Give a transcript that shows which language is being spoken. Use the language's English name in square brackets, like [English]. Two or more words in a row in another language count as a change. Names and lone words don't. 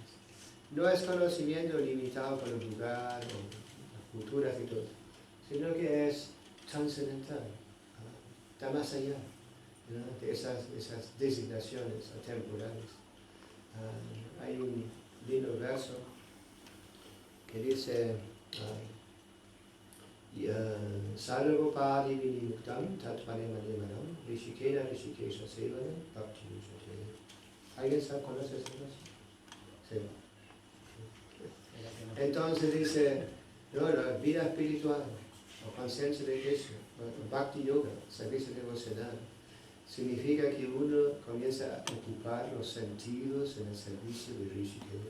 [Spanish] No es conocimiento limitado por el lugar o las culturas y todo, sino que es trascendental, está más allá, ¿no? De esas designaciones temporales. Hay un lindo verso que dice [Sanskrit] सर्वोपदि विनिमुक्तम् तत्वनेमन्यमनम् ऋषिकेन ऋषिकेश सेवनम् भक्ति युशतेन. [Spanish] ¿Alguien conoce ese verso? Sí. Entonces dice, no, la vida espiritual, o conciencia de Krishna, o Bhakti Yoga, servicio devocional, significa que uno comienza a ocupar los sentidos en el servicio de Rishikesh.